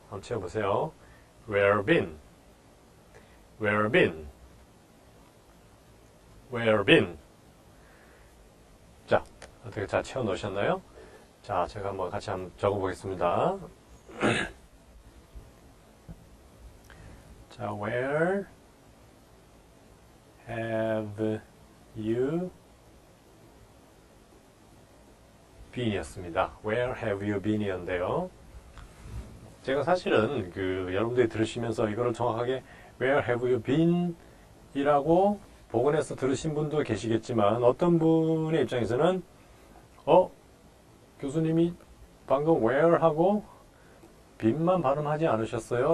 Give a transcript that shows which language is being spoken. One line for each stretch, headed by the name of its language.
Korean: 한번 채워보세요.
English: Where been? Where been? Where been?
Korean: 자, 어떻게 잘 채워놓으셨나요? 자, 제가 한번 같이 한번 적어보겠습니다. 자,
English: Where have you been
Korean: 이었습니다.
English: Where have you been
Korean: 이었는데요. 제가 사실은 여러분들이 들으시면서 이거를 정확하게
English: Where have you been
Korean: 이라고 복원해서 들으신 분도 계시겠지만 어떤 분의 입장에서는 교수님이 방금 where 하고 bean만 발음하지 않으셨어요?